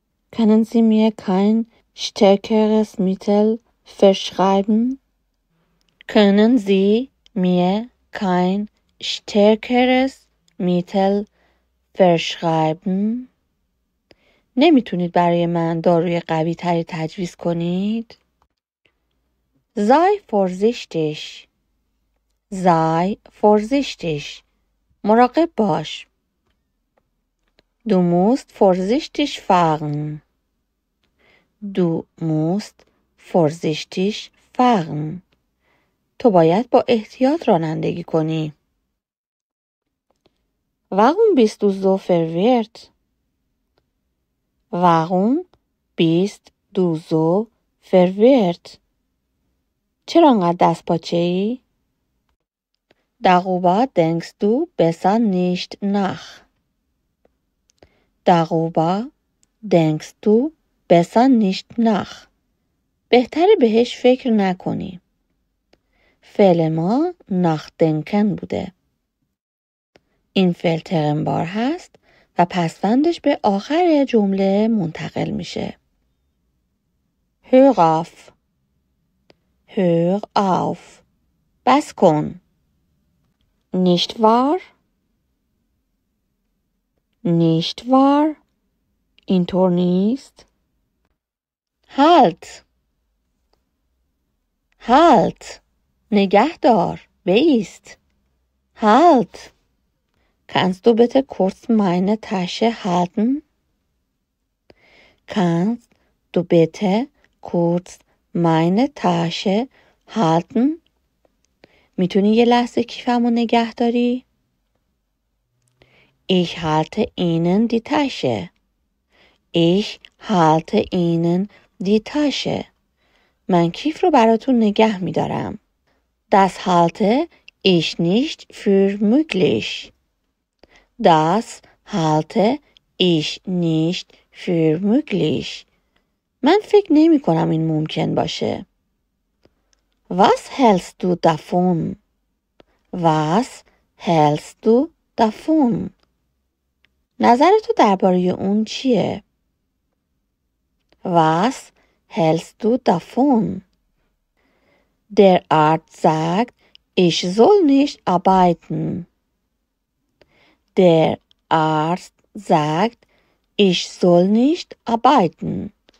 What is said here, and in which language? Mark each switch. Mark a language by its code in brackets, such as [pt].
[de] Können Sie mir kein stärkeres Mittel verschreiben? Können Sie mir kein stärkeres Mittel verschreiben? [fa] نمیتونید برای من داروی قوی تری تجویز کنید؟ [de] Sei vorsichtig. Sei vorsichtig. [fa] مراقب باش. [de] Du musst vorsichtig fahren. Du musst vorsichtig fahren. [fa] تو باید با احتیاط رانندگی کنی. [de] Warum bist du so verwirrt? Warum bist du so verwirrt? [fa] چرا انقدر دست پاچه ای؟ [de] Darüber denkst du besser nicht nach. Darüber denkst du besser nicht nach. [fa] بهتره بهش فکر نکنی. فعل ما nachdenken بوده. این فعل ترنبار هست و پسوندش به آخر جمله منتقل میشه. [de] Hör auf. Hör auf. [fa] بس کن. [de] Nicht wahr? Nicht wahr? [fa] اینطور نیست. [de] Halt. Halt. [fa] نگه دار. بایست. Halt. [de] Kannst du bitte kurz meine Tasche halten? Kannst du bitte kurz meine Tasche halten? [fa] میتونی یه لحظه کیفمو نگه داری؟ [de] Ich halte Ihnen die Tasche. Ich halte Ihnen die Tasche. [fa] من کیف رو براتون نگه میدارم. [de] Das halte ich nicht für möglich. Das halte ich nicht für möglich. [fa] من فکر نمی کنم این ممکن باشه. [de] Was hältst du davon? Was hältst du davon? [fa] نظر تو درباره اون چیه؟ [de] Was hältst du davon? Der Arzt sagt, ich soll nicht arbeiten. Der Arzt sagt, ich soll nicht arbeiten.